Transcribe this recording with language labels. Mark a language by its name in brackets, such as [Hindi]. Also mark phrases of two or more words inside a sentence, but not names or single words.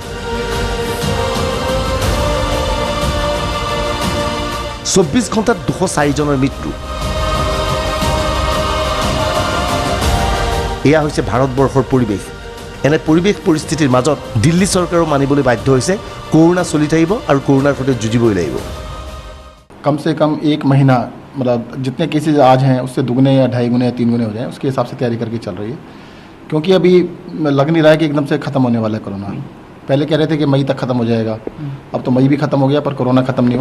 [Assamese] চৌব্বিছ ঘণ্টাত 204 জনৰ মৃত্যু। এয়া হৈছে ভাৰতবৰ্ষৰ পৰিৱেশ। এনে পৰিৱেশ পৰিস্থিতিৰ মাজত দিল্লী চৰকাৰো মানিবলৈ বাধ্য হৈছে কৰোনা চলি থাকিব আৰু কৰোনাৰ সৈতে যুঁজিবই লাগিব। [Hindi] कम से कम 1 महीना मतलब जितने केसेज आज हैं उससे दुगने या 2.5 गुने या 3 गुने हो जाएं उसके हिसाब से तैयारी करके चल रही है। क्योंकि अभी लग नहीं रहा है कि एकदम से ख़त्म होने वाला है कोरोना। पहले कह रहे थे कि मई तक ख़त्म हो जाएगा, अब तो मई भी ख़त्म हो गया पर कोरोना ख़त्म नहीं हुआ।